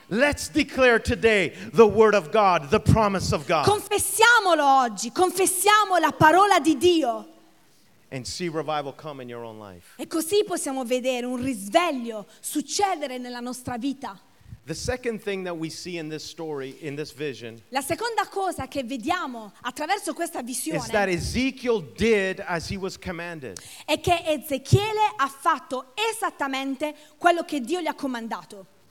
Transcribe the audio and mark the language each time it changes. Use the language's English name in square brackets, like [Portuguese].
[English] Let's declare today the word of God, the promise of God. [Italian] Confessiamolo oggi, confessiamo la parola di Dio. [English] And see revival come in your own life. [Italian] E così possiamo vedere un risveglio succedere nella nostra vita. [English] The second thing that we see in this story, in this vision, [Italian] la seconda cosa che vediamo attraverso questa visione, [English] is that Ezekiel did as he was commanded. [Italian] È che Ezechiele ha fatto esattamente quello che Dio gli ha comandato.